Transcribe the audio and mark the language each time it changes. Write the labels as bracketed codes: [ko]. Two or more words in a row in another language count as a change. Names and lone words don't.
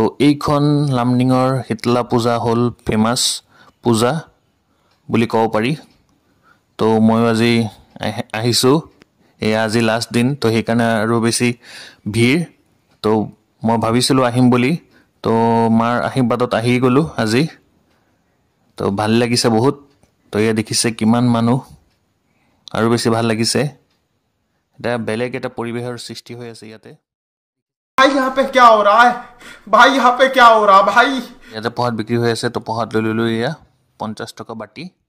[as] এইখন লামডিঙৰ শীতলা পূজা হ'ল ফেমাছ পূজা বুলি ক'ব পাৰি তো মই আজি আহিছোঁ এয়া আজি লাষ্ট দিন তো সেইকাৰণে আৰু বেছি ভিৰ তো মই ভাবিছিলোঁ আহিম বুলি তো মাৰ আশীৰ্বাদত আহি গ'লোঁ আজি তো ভাল লাগিছে বহুত তো এয়া দেখিছে কিমান মানুহ আৰু বেছি ভাল লাগিছে এটা বেলেগ এটা পৰিৱেশৰ সৃষ্টি হৈ আছে ইয়াতে [hi] भाई यहाँ पे क्या हो रहा है भाई यहाँ पे क्या हो रहा भाई [as] ইয়াতে প্ৰসাদ বিক্ৰী হৈ আছে তো প্ৰসাদ লৈ ললোঁ এয়া 50 টকা বাটি